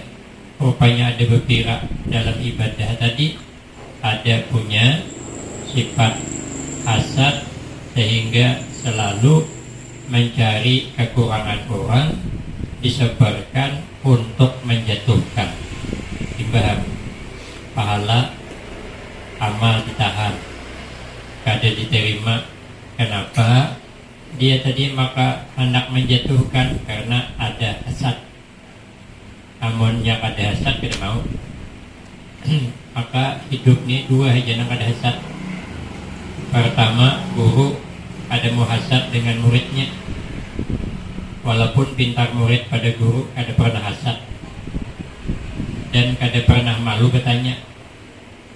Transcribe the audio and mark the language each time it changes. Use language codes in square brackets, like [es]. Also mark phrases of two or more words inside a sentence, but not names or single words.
[id] Rupanya ada gembira dalam ibadah tadi, ada punya sifat hasad, sehingga selalu mencari kekurangan orang, disebarkan untuk menjatuhkan. [bjn] Dibaham, pahala amal ditahan, kada diterima. [id] Kenapa? Dia tadi maka hendak menjatuhkan karena ada hasad. [bjn] Amonnya kada hasad kada mau. Maka hidup ini dua aja nang kada hasad. [id] Pertama, guru ada muhasad dengan muridnya, walaupun pintar murid pada guru kada pernah hasad dan kada pernah malu bertanya.